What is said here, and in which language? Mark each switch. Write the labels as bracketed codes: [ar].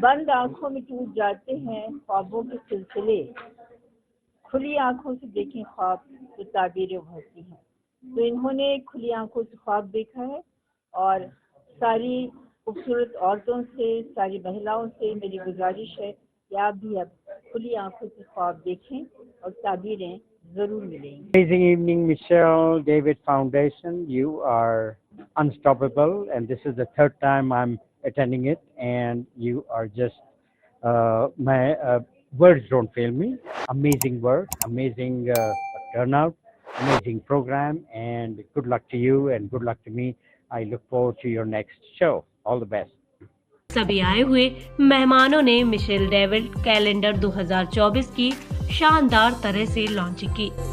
[hi] बंद आंखों में टूट जाते हैं ख्वाबों के सिलसिले, खुली आंखों से देखें ख्वाब तो ताबीरें उभरती हैं। तो इन्होंने खुली आंखों से ख्वाब देखा है और सारी खूबसूरत औरतों से, सारी महिलाओं से मेरी गुजारिश है कि आप भी अब खुली आंखों से ख्वाब देखें और ताबीरें जरूर मिलेंगी। [en] Amazing evening, Michelle David Foundation. You are unstoppable, and this is the third time I'm attending it, and you are just my words don't fail me. Amazing work, amazing turnout, amazing program, and good luck to you and good luck to me. I look forward to your next show. All the best. [hi] सभी आए हुए मेहमानों ने Michel David calendar 2024 की शानदार तरह से launching की।